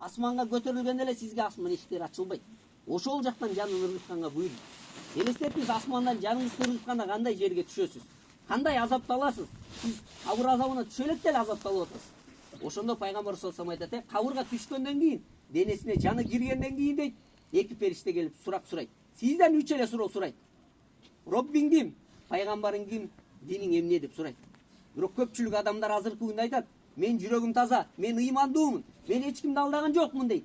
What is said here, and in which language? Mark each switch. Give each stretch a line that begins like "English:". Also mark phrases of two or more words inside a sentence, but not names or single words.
Kyrgyz: асманга көтөрүлгөндө эле сизге асман эшиктери ачылбайт. Ошол жактан жанын ыргытканга буйрук. Элестетиңиз, асмандан жаныңызды ыргытканда кандай жерге түшөсүз? Кандай азапталасыз? Сиз кабыр азабына түшө элек деле азапталып атасыз. Ошондо пайгамбар
Arabic: صلى الله عليه وسلم
Kyrgyz: айтат, кабырга түшкөндөн кийин, денесине жаны киргенден кийин дейт, эки периште келип сурак сурайт. Сизден 3 эле суроо сурайт. Роббиң ким? Пайгамбарың ким? Диниң эмне деп сурайт. Бирок көпчүлүк адамдар азыркы күндө айтат, мен жүрөгүм таза, мен ыймандуумун, мен эч кимди алдаган жокмун дейт.